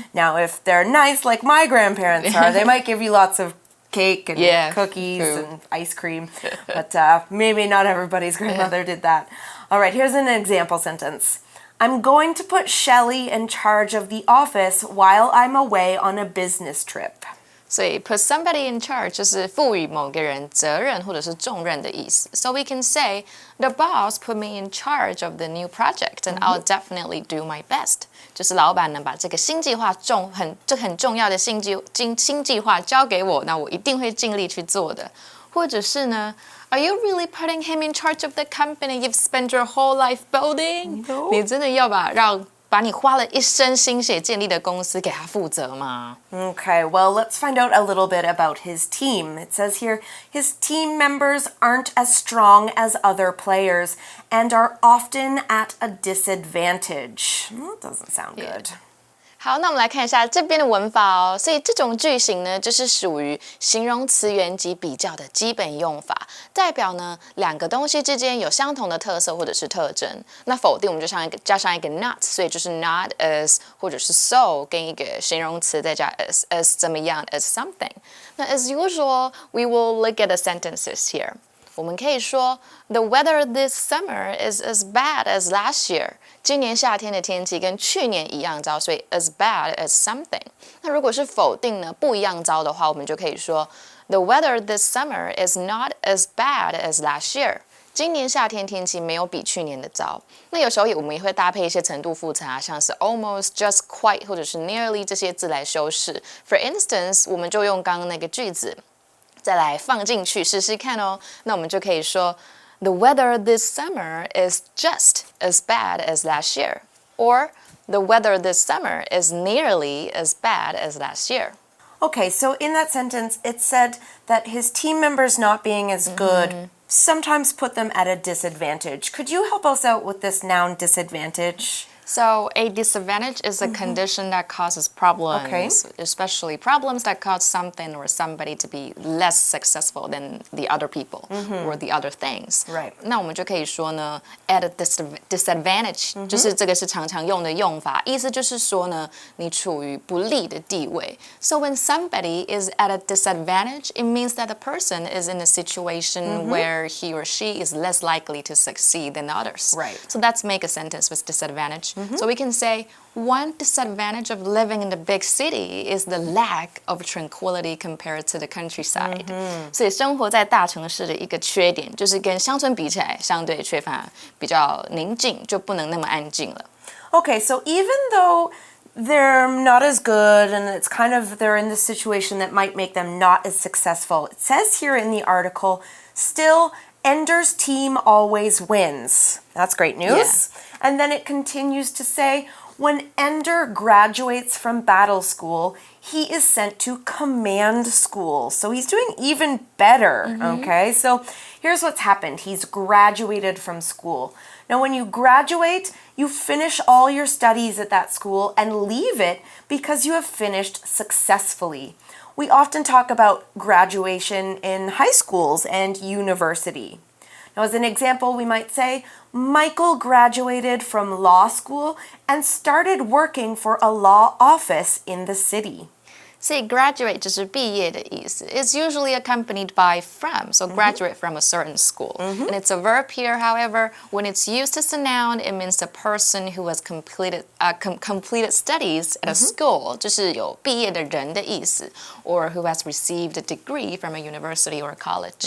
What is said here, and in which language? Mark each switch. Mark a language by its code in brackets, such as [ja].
[en] Now, if they're nice like my grandparents are, they might give you lots of cake and cookies and ice cream, but maybe not everybody's grandmother did that. All right, here's an example sentence. I'm going to put Shelly in charge of the office while I'm away on a business trip. [zh] 所以 [en] put somebody in charge [zh] 就是赋予某个人责任或者是重任的意思。 [en] So we can say, the boss put me in charge of the new project, and I'll definitely do my best. [zh] 就是老板能把这个新计划很重要的新计划交给我，那我一定会尽力去做的。或者是呢 [en] Are you really putting him in charge of the company you've spent your whole life building? No. [zh] 你真的要把你花了一生心血建立的公司给他负责吗？ [en] Okay, well, let's find out a little bit about his team. It says here, his team members aren't as strong as other players and are often at a disadvantage. That doesn't sound good. [zh] 好，那我们来看一下这边的文法哦。所以这种句型呢，就是属于形容词源及比较的基本用法，代表呢两个东西之间有相同的特色或者是特征。那否定我们就加上一个 not， 所以就是 not as 或者是 so 跟一个形容词再加 as 怎么样 as something。 [en] 那 as usual, we will look at the sentences here. [zh] 我们可以说 [en] The weather this summer is as bad as last year. [zh] 今年夏天的天气跟去年一样糟，所以 [en] as bad as something. [zh] 那如果是否定呢，不一样糟的话，我们就可以说 [en] The weather this summer is not as bad as last year. [zh] 今年夏天天气没有比去年的糟。那有时候我们也会搭配一些程度复杂，像是 almost, just, quite 或者是 nearly 这些字来修饰。 [en] For instance, [zh] 我们就用刚刚那个句子再来放进去试试看哦。那我们就可以说 [en] The weather this summer is just as bad as last year. Or the weather this summer is nearly as bad as last year. Okay, so in that sentence, it said that his team members not being as good sometimes put them at a disadvantage. Could you help us out with this noun disadvantage? So a disadvantage is a condition that causes problems, Okay. especially problems that cause something or somebody to be less successful than the other people or the other things. Right. [zh] 那我们就可以说呢 [en] at a disadvantage， [zh] 就是这个是常常用的用法，意思就是说呢，你处于不利的地位。 [en] So when somebody is at a disadvantage, it means that the person is in a situation where he or she is less likely to succeed than others. Right. So let's make a sentence with disadvantage. So we can say, one disadvantage of living in the big city is the lack of tranquility compared to the countryside. [zh] 所以生活在大城市的一个缺点，就是跟乡村比起来，相对缺乏比较宁静，就不能那么安静了。 [en] Okay, so even though they're not as good and it's kind of they're in this situation that might make them not as successful, it says here in the article, still Ender's team always wins. That's great news. Yeah. And then it continues to say, when Ender graduates from battle school, he is sent to command school. So he's doing even better, okay? So here's what's happened. He's graduated from school. Now, when you graduate, you finish all your studies at that school and leave it because you have finished successfully. We often talk about graduation in high schools and university. Now, as an example, we might say, Michael graduated from law school and started working for a law office in the city. [zh] 所以 graduate 就是毕业的意思。 [en] It's usually accompanied by from, so graduate from a certain school. And it's a verb here, however, when it's used as a noun, it means the person who has completed studies at a school, [zh] 就是有毕业的人的意思 [en] or who has received a degree from a university or a college.